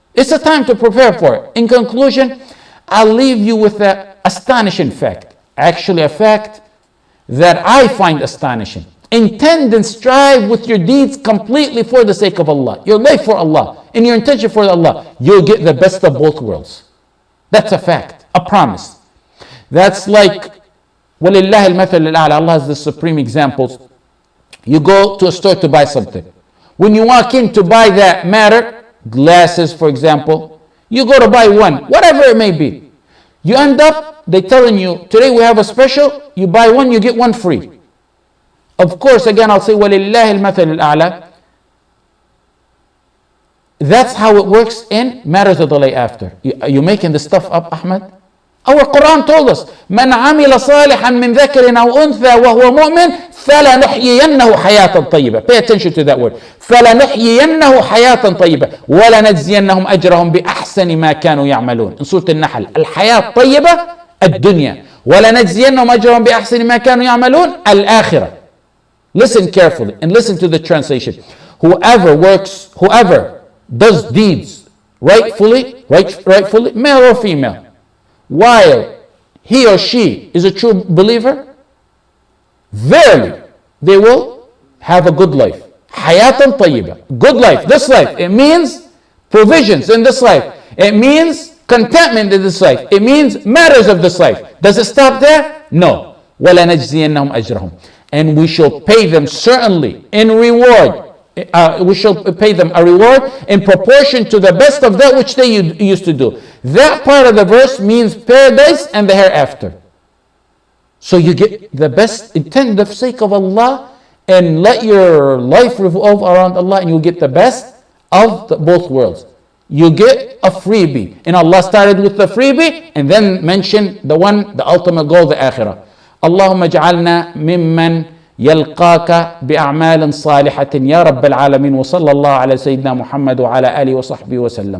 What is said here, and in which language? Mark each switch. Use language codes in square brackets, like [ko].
[en] It's a time to prepare for it. In conclusion, I'll leave you with an astonishing fact. Actually, a fact that I find astonishing. Intend and strive with your deeds completely for the sake of Allah. Your life for Allah. And your intention for Allah. You'll get the best of both worlds. That's a fact. A promise. That's like, [ar] وَلِلَّهِ الْمَثَلُ الْأَعْلَى. [en] Allah has the supreme examples. You go to a store to buy something. When you walk in to buy that matter, glasses for example, you go to buy one, whatever it may be. You end up, they're telling you, today we have a special, you buy one, you get one free. Of course, again, I'll say, [ar] وَلِلَّهِ الْمَثَلُ الْأَعْلَى. [en] That's how it works in matters of the day after. Are you making this stuff up, Ahmad? Our Quran told us, [ar] مَنْ عَمِلَ صَالِحًا مِنْ ذَكَرٍ أَوْ أُنْثَى وَهُوَ مُؤْمِنٌ فَلَنُحْيِيَنَّهُ حَيَاةً طَيِّبَةً. [en] Pay attention to that word. [ar] فَلَنُحْيِيَنَّهُ حَيَاةً طَيِّبَةً وَلَنَجْزِيَنَّهُم أَجْرَهُم بِأَحْسَنِ مَا كَانُوا يَعْمَلُونَ. [en] In Surah Al-Nahl, [ar] الحياة الطيبة الدنيا وَلَنَجْزِيَنَّهُمْ أَجْرَهُمْ بِأَحْسَنِ مَا كَانُوا يَعْمَلُونَ Al-Akhirah. [en] Listen carefully and listen to the translation. Whoever does deeds rightfully, male or female, while he or she is a true believer, verily they will have a good life. Hayatan tayyiba. Good life. This life. It means provisions in this life. It means contentment in this life. It means matters of this life. Does it stop there? No. [ar] وَلَنَجْزِيَنَّهُمْ أَجْرَهُمْ. [en] And we shall pay them certainly in reward. We shall pay them a reward in proportion to the best of that which they used to do. That part of the verse means paradise and the hereafter. So you get the best, intend the sake of Allah, and let your life revolve around Allah, and you get the best of both worlds. You get a freebie, and Allah started with the freebie and then mentioned the ultimate goal, the akhirah. [ar] اللهم اجعلنا ممن يلقاك بأعمال صالحة يا رب العالمين وصلى الله على سيدنا محمد وعلى آله وصحبه وسلم.